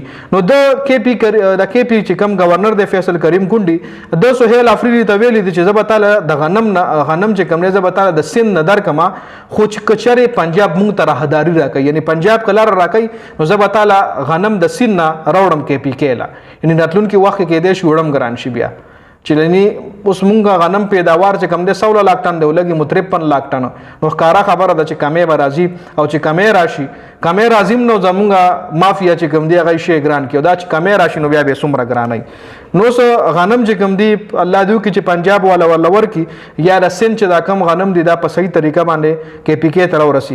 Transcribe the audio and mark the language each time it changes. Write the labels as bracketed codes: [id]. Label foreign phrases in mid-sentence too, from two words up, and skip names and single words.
[ps] نو د کې پی چې کم گورنر دی فیصل کریم کونډي د سهیل آفریدي ته ویلي دي چې زه به تاله د غنم چې کوم دی زه به تاله د سند نه درکمه خو چې کچرې پنجاب مونږ ته راهداري راکوي یعنی پنجاب که لاره راکوي نو زه به تاله غنم د سند نه راوړم کې پی کې له یعنی راتلونکي وخت کې کېدی شي وړم ګران شي بیا چې یعنی اوس مونږ غنم پیداوار چې کم دی 16 لاکه ټنه دی ولګي مو 53 لاکه ټنه. نو ښکاره خبره ده چې کمې به راځي او چې کمې راشي کمې راځي نو زمونږ مافیا چې کم دی هغه شی ګران کړي دا چې کمې راشي نو بیا به څومره ګرانوي. نو غنم چې کم دی الله دې وکړي چې پنجاب والا ورکړي یا د سند چې دا کم غنم دی دا په صحیح طریقه باندې کې پی کې ته راورسي.